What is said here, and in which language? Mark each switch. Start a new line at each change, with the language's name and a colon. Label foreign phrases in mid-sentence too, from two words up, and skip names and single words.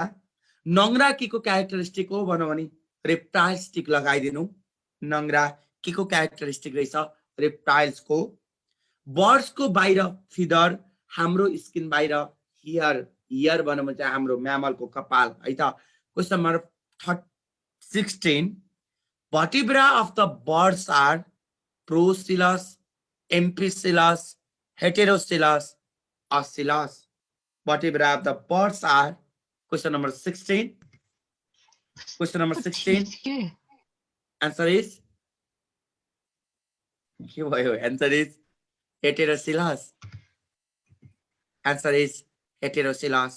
Nepali: नङ्ग्रा के को क्यारेक्टरिस्टिक हो भनौँ भने
English: reptiles tick
Nepali: लगाइदिनु। नङ्ग्रा के को क्यारेक्टरिस्टिक रहेछ? रेप्टाइल्सको। बर्ड्सको बाहिर फिदर, हाम्रो स्किन बाहिर हियर। हियर भनौँ भने चाहिँ हाम्रो म्यामलको कपाल है त।
English: question number 16, vertebra of the birds are procellus, amphicoelus, heterocoelus, oscillus. Vertebra of the birds are, question number 16. Question number 16. Answer is? Answer is heterocoelus. Answer is heterocoelus.